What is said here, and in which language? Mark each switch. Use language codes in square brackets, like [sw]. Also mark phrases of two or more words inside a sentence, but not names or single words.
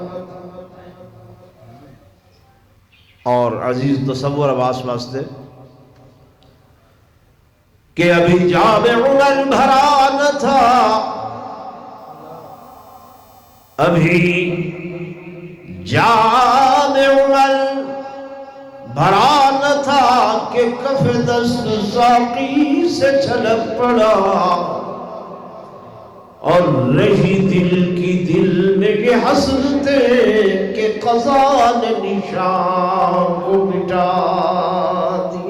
[ur] اور عزیز تصور عباس واسطے کہ ابھی جامع عمر بھرا نہ تھا، ابھی جامع عمر بھرا نہ تھا کہ کف دست ساقی سے چھلک پڑا، اور رہی دل کی دل میں یہ حسرتیں کہ قضا نے نشان کو مٹا دیا۔